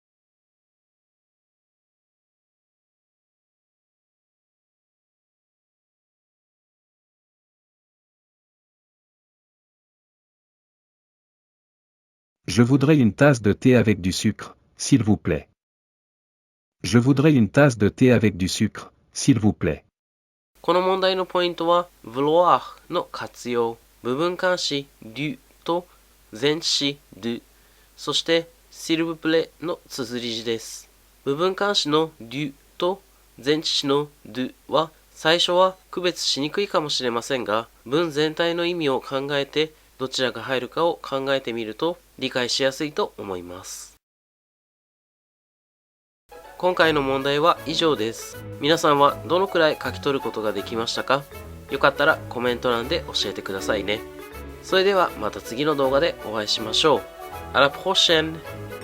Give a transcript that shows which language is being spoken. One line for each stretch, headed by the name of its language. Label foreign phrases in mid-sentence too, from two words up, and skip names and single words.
French: Je voudrais une tasse de thé avec du sucre, s'il vous plaît. Je voudrais une tasse de thé avec du sucre, s'il vous plaît.
Japanese: この問題のポイントは、vouloir の活用、部分冠詞 du と前置詞 du、そして
French: s'il vous plaît
Japanese: の綴り字です。部分冠詞の du と前置詞の du は最初は区別しにくいかもしれませんが、文全体の意味を考えてどちらが入るかを考えてみると理解しやすいと思います。今回の問題は以上です。皆さんはどのくらい書き取ることができましたか？よかったらコメント欄で教えてくださいね。それではまた次の動画でお会いしましょう。
French: À la prochaine!